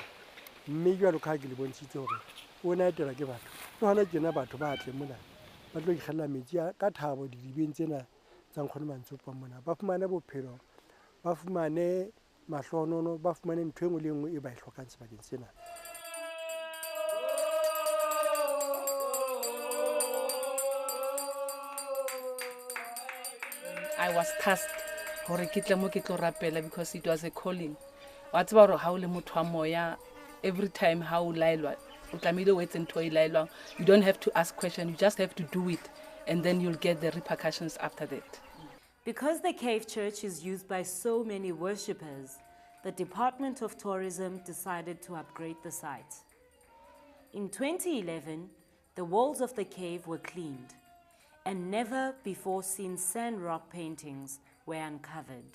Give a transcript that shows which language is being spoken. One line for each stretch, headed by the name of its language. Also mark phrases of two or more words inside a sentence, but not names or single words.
Southern Sotho: Mme jwalo ka ha ke le bontshitse hore o na etela ke batho, le hona tjena batho ba tle mona ba tlo ikgella metsi ka thabo didibeng tsena tsa nkgono Mantsopa mona, ba fumane bophelo, ba fumane mahlohonolo ba fumane ntho e nngwe le nngwe e ba e hlokang sebakeng sena.
English: I was tasked
Southern Sotho: hore ke tle mo ke tlo rapela
English: because it was a calling.
Southern Sotho: Wa tseba hore ha o le motho wa moya,
English: every time
Southern Sotho: ha o laelwa o tlamehile o etse ntho e laelwang.
English: You don't have to ask questions, you just have to do it, and then you'll get the repercussions after that. Because the Cave Church is used by so many worshippers, the Department of Tourism decided to upgrade the site. In 2011, the walls of the cave were cleaned, and never before seen sand rock paintings were uncovered.